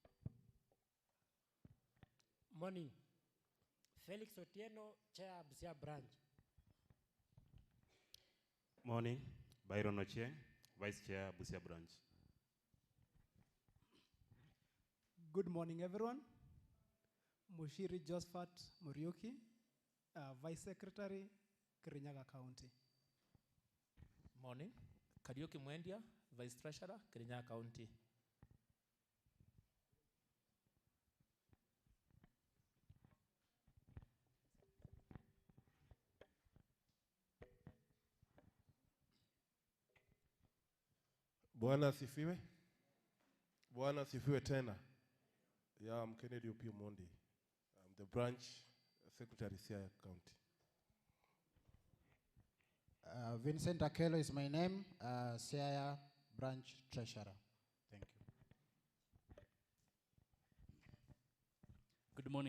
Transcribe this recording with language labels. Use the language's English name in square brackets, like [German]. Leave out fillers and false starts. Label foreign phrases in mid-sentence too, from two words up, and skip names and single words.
[English] Morning. Felix Otieno, Chair, Busia Branch. Morning. Byron Ochieng, Vice Chair, Busia Branch. Good morning, everyone. Mushiri Josephat Muriuki, Vice Secretary, Kirinyaga County. Morning. Kariuki Mwendia, Vice Treasurer, Kirinyaga County. [Swahili] Bwana asifiwe. Bwana asifiwe tena. [English] Yeah, I'm Kennedy Opio Mondi. I'm the Branch Secretary, Siaya County. Vincent Akelo is my name, Siaya Branch Treasurer. Thank you. Good morning.